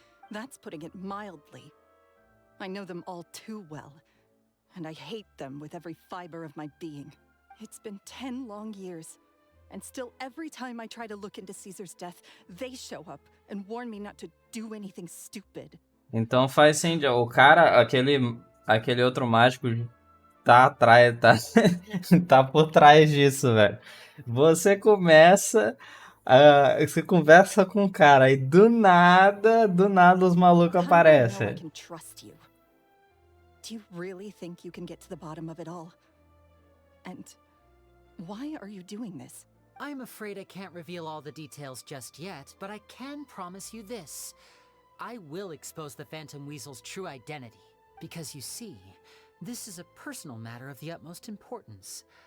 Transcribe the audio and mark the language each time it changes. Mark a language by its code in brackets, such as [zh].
[en] That's putting it mildly. I know them all too well, and I hate them with every fiber of my being. It's been 10 long years, and still every time I try to look into Caesar's death, they show up and warn me not to do anything stupid. [pt] Então faz sentido. O cara, aquele outro mágico tá atrás, tá, tá por trás disso, velho. Você começa, você conversa com o cara e do nada os malucos [en] How do I know I [pt] aparecem. [en] can trust you? Do you really think you can get to the bottom of it all? And why are you doing this? I'm afraid I can't reveal all the details just yet, but I can promise you this. I will expose the Phantom Weasel's true identity. Because you see, this is a personal matter of the utmost importance.